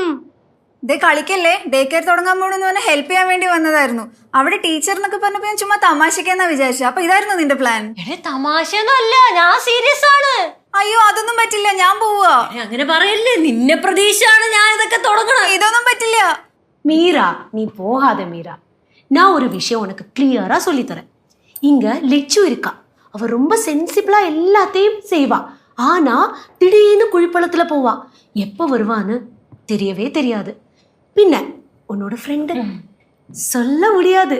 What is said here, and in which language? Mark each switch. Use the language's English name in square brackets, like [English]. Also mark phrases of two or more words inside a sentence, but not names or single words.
[Malayalam] ദേ കളിക്കല്ലേ. ഡേ കെയർ തുടങ്ങാൻ പോണെന്ന് പറഞ്ഞാൽ ഹെൽപ്പ് ചെയ്യാൻ വേണ്ടി വന്നതായിരുന്നു. അവിടെ ടീച്ചർ എന്നൊക്കെ പറഞ്ഞപ്പോ ഞാൻ ചുമ്മാ തമാശക്കെന്നാ വിചാരിച്ചു. അപ്പൊ ഇതായിരുന്നു നിന്റെ പ്ലാൻ? എടേ, തമാശയൊന്നും അല്ല, ഞാൻ സീരിയസ് ആണ്. അയ്യോ, അതൊന്നും പറ്റില്ല, ഞാൻ പോവാ. അങ്ങനെ പറയല്ലേ, നിന്നെ പ്രതീക്ഷയാണ് ഞാൻ ഇതൊക്കെ തുടങ്ങണം. ഇതൊന്നും പറ്റില്ല. [Tamil] மீரா, நீ போகாத மீரா. நான் ஒரு விஷயம் உனக்கு கிளியரா சொல்லித்தரேன். இங்க லெச்சு இருக்கா, அவ ரொம்ப சென்சிபிளா எல்லாத்தையும் செய்வா. ஆனா திடீர்னு குழிப்பழத்துல போவா. எப்ப வருவான்னு தெரியவே தெரியாது. பின்ன உன்னோட ஃப்ரெண்டு சொல்ல முடியாது.